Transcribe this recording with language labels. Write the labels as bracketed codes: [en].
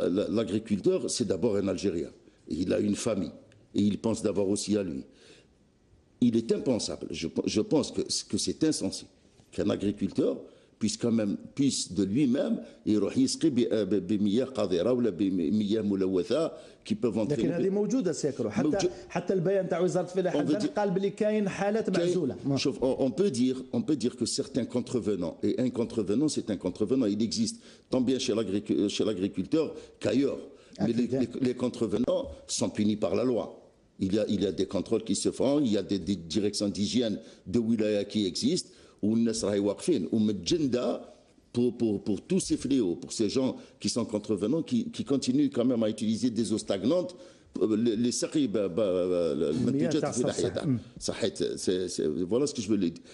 [fr] L'agriculteur, c'est d'abord un Algérien. Il a une famille et il pense d'abord aussi à lui. Il est impensable, je pense que c'est insensé qu'un agriculteur puisse de lui-même [ar] يروح يسقي بمياه قذرة ولا بمياه ملوثة [fr] qui peuvent entrer. [ar] لكن هذه موجودة سيكرو، حتى البيان تاع وزارة الفلاحة قال بلي كاين حالات معزولة. [fr] On peut dire que certains contrevenants, et un contrevenant c'est un contrevenant, il existe tant bien chez l'agriculteur qu'ailleurs. Mais les contrevenants sont punis par la loi. Il y a des contrôles qui se font, il y a des directions d'hygiène de wilaya qui existent, où [ar] الناس راهي واقفين ومتجندة [fr] pour tous ces fléaux, pour ces gens qui sont contrevenants, qui continuent quand même à utiliser des eaux stagnantes, les [ar] سقي المنتجات الفلاحية. [fr] Voilà ce que je veux dire.